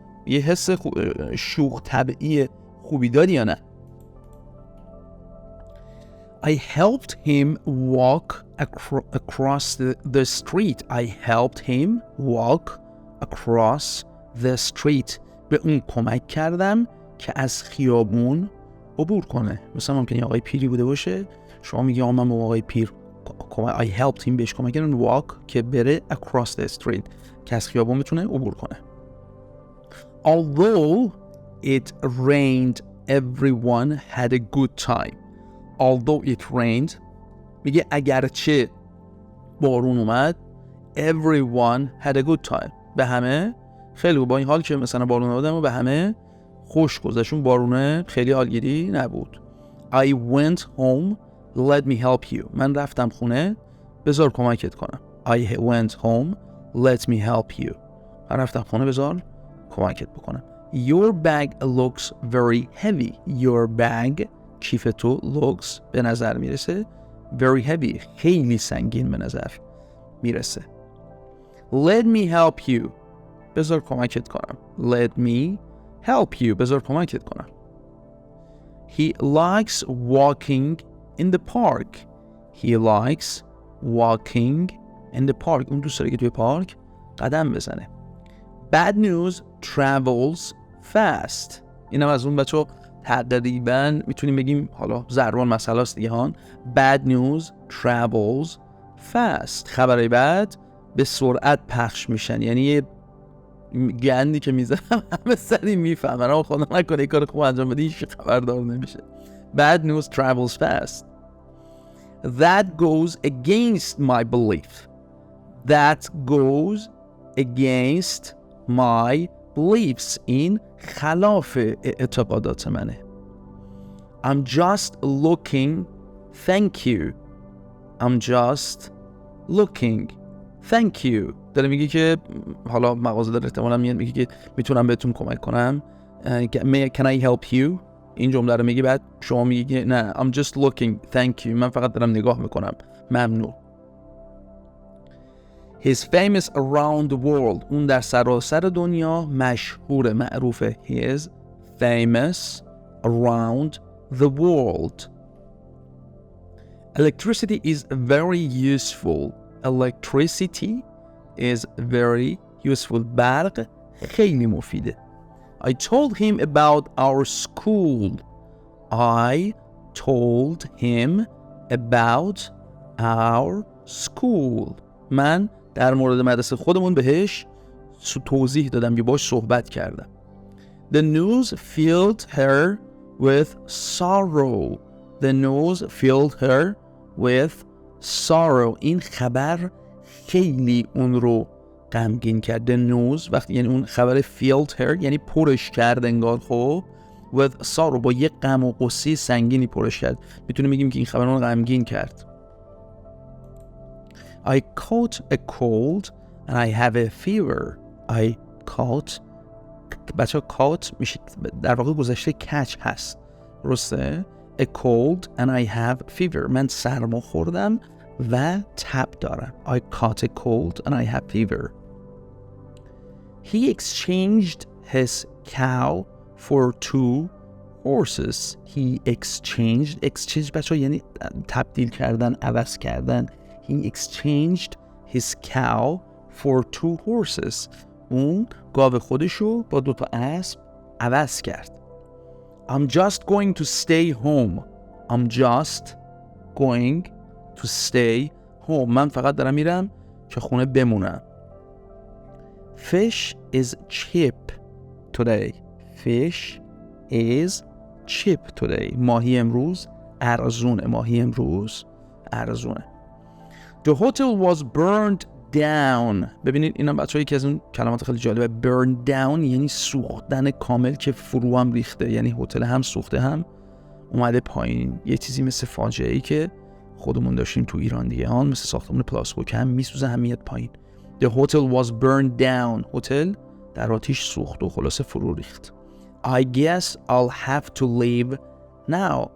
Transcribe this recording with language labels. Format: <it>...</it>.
<fa>یه حس شوخ طبعی خوبی داری یا نه؟</fa> <en>I helped him walk across the street. I helped him walk across the street.</en> <fa>به اون کمک کردم که از خیابون عبور کنه. مثلا ممکنه آقای پیری بوده باشه، شما میگی آقا من با آقای پیر</fa> <en>I helped him</en> <fa>بهش کمک کردم</fa> <en>walk</en> <fa>که بره</fa> <en>across the street</en> <fa>که از خیابون بتونه عبور کنه.</fa> <en>Although it rained everyone had a good time. Although it rained</en> <fa>میگه اگرچه بارون اومد</fa> <en>everyone had a good time.</en> <fa>به همه خیلی با این حال که مثلا بارون اومد و به همه خوش گذشت. بارونه خیلی حالگیری نبود.</fa> <en>I went home. Let me help you.</en> <fa>من رفتم خونه بذار کمکت کنم.</fa> <en>I went home. Let me help you.</en> <fa>من رفتم خونه بذار کمکت بکنم.</fa> <en>Your bag looks very heavy. Your bag</en> <fa>کیف تو</fa> <en>looks</en> <fa>به نظر میرسه</fa> <en>very heavy</en> <fa>خیلی سنگین به نظر میرسه.</fa> <en>Let me help you.</en> <fa>بذار کمکت کنم.</fa> <en>Let me help you. بذار کمکت کنم. He likes walking in the park. He likes walking in the park.</en> <fa>اون دوست داره که توی پارک قدم بزنه.</fa> <en>Bad news travels fast.</en> <fa>اینم از اون بچه تقریبا میتونیم بگیم حالا ضربان مسئله است دیگه هان.</fa> <en>Bad news travels fast.</en> <fa>خبرهای بد به سرعت پخش میشن. یعنی یه گندی که میزنم همه سری میفهمن اما خدا نکنه این کار خوب انجام بدی هیچ خبردار نمیشه.</fa> <en>Bad news travels fast. That goes against my belief. That goes against my beliefs.</en> <fa>این خلاف اعتقادات منه.</fa> <en>I'm just looking. Thank you. I'm just looking. Thank you.</en> <fa>داره میگه که حالا مغازه داره احتمالا میگه که میتونم بهتون کمک کنم.</fa> <en>Can I help you?</en> <fa>این جمله رو میگه بعد شما میگی نه</fa> <en>I'm just looking. Thank you.</en> <fa>من فقط دارم نگاه میکنم. ممنون.</fa> <en>He's famous around the world.</en> <fa>اون در سراسر دنیا مشهور معروفه.</fa> <en>He is famous around the world. Electricity is very useful. Electricity is very useful. برق</en> <fa>خیلی مفیده.</fa> <en>I told him about our school. I told him about our school.</en> <fa>من در مورد مدرسه خودمون بهش توضیح دادم یا باش صحبت کردم.</fa> <en>The news filled her with sorrow. The news filled her with sorrow.</en> <fa>این خبر خیلی اون رو غمگین کرد.</fa> <en>The news</en> <fa>وقتی یعنی اون خبر</fa> <en>filled her</en> <fa>یعنی پرش کرد انگار، خب</fa> <en>with sorrow</en> <fa>با یه غم و غصه سنگینی پرش کرد. میتونیم بگیم که این خبر اون رو غمگین کرد.</fa> <en>I caught a cold and I have a fever. I caught</en> <fa>بچه caught میشه در واقع گذشته catch هست، درسته؟</fa> <en>A cold and I have fever.</en> <fa>من سرما خوردم و تب دارم.</fa> <en>I caught a cold and I have fever. He exchanged his cow for 2 horses. He exchanged</en> <fa>بچه یعنی تبدیل کردن، عوض کردن.</fa> <en>He exchanged his cow for 2 horses.</en> <fa>اون گاو خودشو با 2 اسب عوض کرد.</fa> <en>I'm just going to stay home. I'm just going to stay home.</en> <fa>من فقط دارم میرم که خونه بمونم.</fa> <en>Fish is cheap today. Fish is cheap today.</en> <fa>ماهی امروز ارزونه. ماهی امروز ارزونه.</fa> <en>The hotel was burned down.</en> <fa>ببینید اینا بچه‌ها یکی از اون کلمات خیلی جالبه. burn down یعنی سوختن کامل که فرو هم ریخته، یعنی هتل هم سوخته هم اومده پایین. یه چیزی مثل فاجعه‌ای که خودمون داشتیم تو ایران دیگه، مثل ساختمون پلاسبوک هم میسوزه هم میاد پایین.</fa> <en>The hotel was burned down.</en> <fa>هتل در آتش سوخت و خلاصه فرو ریخت.</fa> <en>I guess I'll have to leave now.</en>